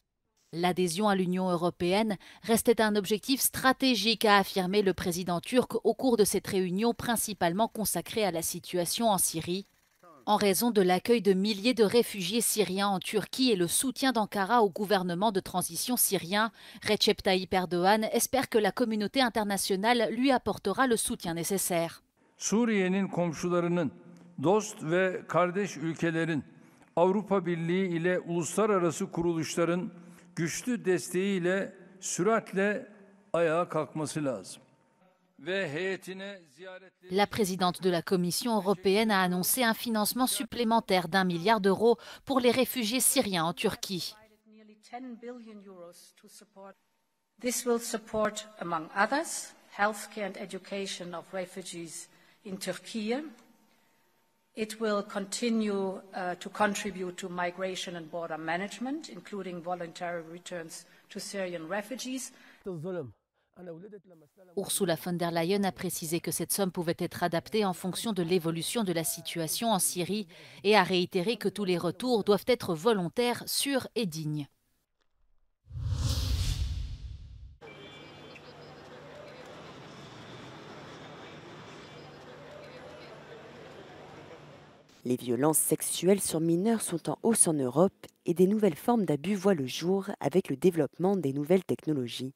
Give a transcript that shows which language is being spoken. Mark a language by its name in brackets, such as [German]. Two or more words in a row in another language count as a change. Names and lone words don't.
[French] L'adhésion à l'Union européenne restait un objectif stratégique, a affirmé le président turc au cours de cette réunion principalement consacrée à la situation en Syrie. En raison de l'accueil de milliers de réfugiés syriens en Turquie et le soutien d'Ankara au gouvernement de transition syrien, Recep Tayyip Erdogan espère que la communauté internationale lui apportera le soutien nécessaire. [Turkish] Suriye'nin komşularının, dost ve kardeş ülkelerin, Avrupa Birliği ile uluslararası kuruluşların güçlü desteğiyle süratle ayağa kalkması lazım. [French] La présidente de la Commission européenne a annoncé un financement supplémentaire d'1 milliard d'euros pour les réfugiés syriens en Turquie. [English] This will support, among others, healthcare and education of refugees in Turkey. It will continue to contribute to migration and border management, including voluntary returns to Syrian refugees. [French] Ursula von der Leyen a précisé que cette somme pouvait être adaptée en fonction de l'évolution de la situation en Syrie et a réitéré que tous les retours doivent être volontaires, sûrs et dignes. Les violences sexuelles sur mineurs sont en hausse en Europe et des nouvelles formes d'abus voient le jour avec le développement des nouvelles technologies.